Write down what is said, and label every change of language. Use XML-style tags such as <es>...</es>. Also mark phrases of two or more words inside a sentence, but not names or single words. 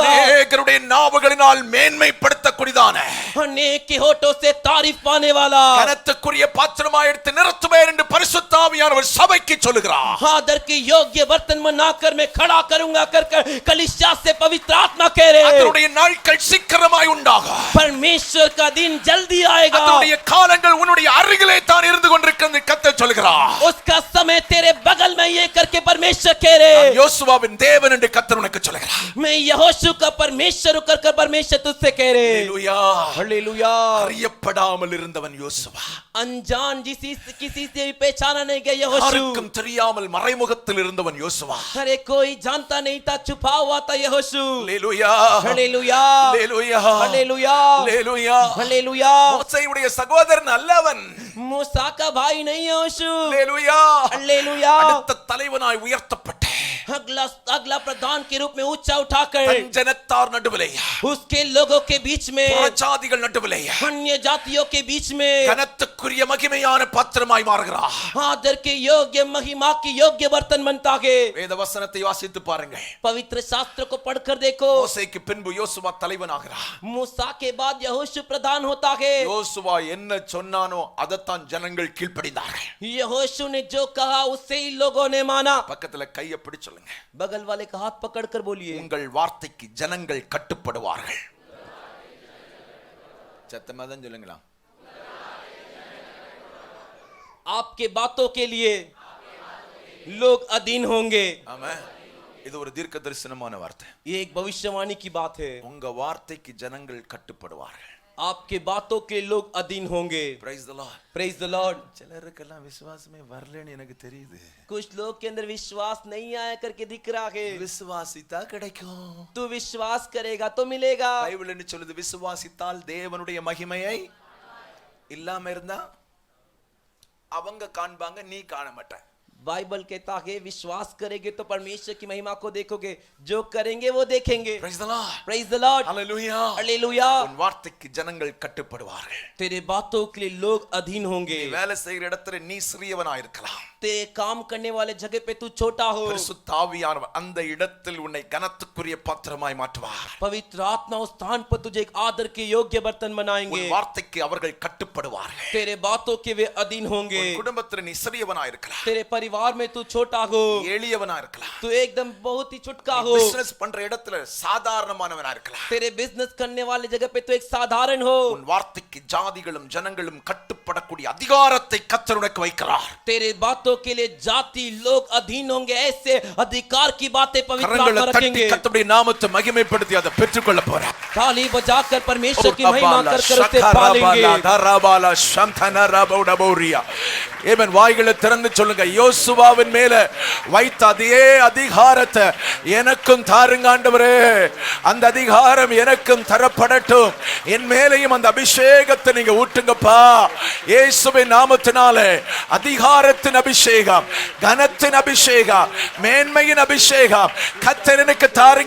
<ta>அநேகருடைய நாவுகளினால் மேன்மைப்படுத்தக்கூடியதான</ta> <hi>अनेक के होठों से तारीफ पाने वाला</hi> <ta>கனத்துக்குரிய பாத்திரமாய் எடுத்து நிறுத்துவேன் என்று பரிசுத்த ஆவியானவர் சபைக்கு சொல்லுகிறார்.</ta> <hi>आदर के योग्य बर्तन बनाकर मैं खड़ा करूंगा कर कलीसिया से पवित्र आत्मा कह रहे हैं.</hi> <ta>அதனுடைய நாட்கள் சீக்கிரமாய் உண்டாகும்.</ta> <hi>परमेश्वर का दिन जल्दी आएगा.</hi> <ta>அதனுடைய காலங்கள் உன்னுடைய அருகிலே தான் இருந்து கொண்டிருக்கிறது கர்த்தர் சொல்லுகிறார்.</ta> <hi>उसका समय तेरे बगल में ये करके परमेश्वर कह रहे हैं.</hi> <ta>யோசுவாவின் தேவன் என்று கர்த்தர் உனக்கு சொல்லுகிறார்.</ta> <hi>मैं यहोशू का परमेश्वर होकर कर परमेश्वर तुझसे कह रहे हैं.</hi> <ta>அல்லேலூயா.</ta> <hi>हालेलुया.</hi> <ta>அறியப்படாமல் இருந்தவன் யோசுவா.</ta> <hi>अनजान किसी से भी पहचाना नहीं गया यहोशू.</hi> <ta>யாருக்கும் தெரியாமல் மறைமுகத்தில் இருந்தவன் யோசுவா.</ta> <hi>अरे कोई जानता नहीं था, छुपा हुआ था यहोशू.</hi> <ta>அல்லேலூயா.</ta> <hi>हालेलुया.</hi> <ta>அல்லேலூயா.</ta> <hi>हालेलुया.</hi> <ta>அல்லேலூயா.</ta> <hi>हालेलुया.</hi> <ta>மோசேயுடைய சகோதரன் அல்லவன்.</ta> <hi>मूसा का भाई नहीं यहोशू.</hi> <ta>அல்லேலூயா.</ta> <hi>हालेलुया.</hi> <ta>அடுத்த தலைவனாய் உயர்த்தப்பட்ட</ta> <hi>अगला प्रधान के रूप में ऊंचा उठाकर</hi> <ta>தன் ஜனத்தார் நடுவிலே,</ta> <hi>उसके लोगों के बीच में,</hi> <ta>புறஜாதிகள் நடுவிலே</ta> <hi>अन्य जातियों के बीच में</hi> <ta>கனத்துக்குரிய மகிமையான பாத்திரமாய் மாறுகிறார்.</ta> <hi>आदर के योग्य, महिमा की योग्य बर्तन बनता है।</hi> <ta>வேத வசனத்தை வாசித்து பாருங்கள்.</ta> <hi>पवित्र शास्त्र को पढ़कर देखो।</hi> <ta>மோசேக்கு பின்பு யோசுவா தலைவனாகிறார்.</ta> <hi>मूसा के बाद यहोशू प्रधान होता है।</hi> <ta>யோசுவா என்ன சொன்னானோ அதைத்தான் ஜனங்கள் கீழ்ப்படிந்தார்கள்.</ta> <hi>यहोशू ने जो कहा उससे ही लोगों ने माना।</hi> <ta>பக்கத்துல கையை பிடி சொல்லுங்க,</ta> <hi>बगल वाले का हाथ पकड़कर बोलिए,</hi> <ta>உங்கள் வார்த்தைக்கு ஜனங்கள் கட்டுப்படுவார்கள். சத்தமா தான் சொல்லுங்களா?</ta> <hi>आपके बातों के लिए लोग अधीन होंगे।</hi> <ta>ஆமென். இது ஒரு தீர்க்க தரிசனமான வார்த்தை.</ta> <hi>ये एक भविष्यवाणी की बात है।</hi> <ta>உங்க வார்த்தைக்கு ஜனங்கள் கட்டுப்படுவார்கள்.</ta> <hi>आपके बातों के लोग अधीन होंगे।</hi> <en>Praise the Lord. Praise the Lord।</en> <ta>சிலருக்கெல்லாம் விசுவாசமே வரலன்னு எனக்கு தெரியுது.</ta> <hi>कुछ लोग के अंदर विश्वास नहीं आया करके दिख रहा है।</hi> <ta>விசுவாசித்தா கிடைக்கும்.</ta> <hi>तू विश्वास करेगा तो मिलेगा।</hi> <ta>பைபிள் என்ன சொல்லுது? விசுவாசித்தால் தேவனுடைய மகிமையை இல்லாம இருந்தா அவங்க காண்பாங்க, நீ காண மாட்ட.</ta> <hi>बाइबल कहता है विश्वास करेंगे तो परमेश्वर की महिमा को देखोगे, जो करेंगे वो देखेंगे।</hi> <en>Praise the Lord. Praise the Lord। Hallelujah. Hallelujah।</en> <ta>உன் வார்த்தைக்கு ஜனங்கள் கட்டுப்படுவார்கள்.</ta> <hi>तेरे बातों के लिए लोग अधीन होंगे।</hi> <ta>நீ வேலை செய்கிற இடத்துல நீ சிறியவனா இருக்கலாம்.</ta> <hi>तेरे काम करने वाले जगह पे तू छोटा हो।</hi> <ta>பரிசுத்த ஆவியானவர் அந்த இடத்தில் உன்னை கனத்துக்குரிய பாத்திரமாய் மாற்றுவார்.</ta> <hi>पवित्र आत्मा उस स्थान पर तुझे एक आदर के योग्य बर्तन बनाएंगे।</hi> <ta>உன் வார்த்தைக்கு அவர்கள் கட்டுப்படுவார்கள்.</ta> <hi>तेरे बातों के वे अधीन होंगे।</hi> <ta>உன் குடும்பத்துல நீ சிறியவனா இருக்கலாம்.</ta> <hi>तेरे परिवार में तू छोटा हो,</hi> <ta>எளியவனா இருக்கலாம்.</ta> <hi>तू एकदम बहुत ही छुटका हो।</hi> <ta>பிசினஸ் பண்ற இடத்துல சாதாரணமானவனா இருக்கலாம்.</ta> <hi>तेरे बिजनेस करने वाले जगह पे तू एक साधारण हो।</hi> <ta>உன் வார்த்தைக்கு ஜாதிகளும் ஜனங்களும் கட்டுப்படக்கூடிய அதிகாரத்தை கர்த்தர் உனக்கு வைக்கிறார்.</ta> <hi>तेरे बातों के लिए जाति लोग अधीन होंगे। ऐसे अधिकार की बातें पवित्र</hi> <ta>கரங்களை</ta> <hi>आत्मा</hi> <ta>தட்டி</ta> <hi>रखेंगे।</hi> <ta>கர்த்தருடைய நாமத்தை மகிமைப்படுத்தி அதை பெற்றுக்கொள்ள போறார்.</ta> <hi>ताली बजाकर परमेश्वर की महिमा कर कर उसे पालेंगे।</hi> <ta>ஏமன். வாய்களை திறந்து சொல்லுங்க, யோசுவாவின் மேல வைத்த அதே அதிகாரத்தை எனக்கும் தாருங்க ஆண்டவரே. அந்த அதிகாரம் எனக்கும் தரப்படட்டும். என் மேலையும் அந்த அபிஷேகத்தை நீங்க ஊட்டுங்கப்பா. இயேசுவின் நாமத்தினாலே அதிகாரத்தின் அபிஷேகம், கனத்தின் அபிஷேகம், மேன்மையின் அபிஷேகம் கர்த்தர் எனக்கு தாருங்க.</ta>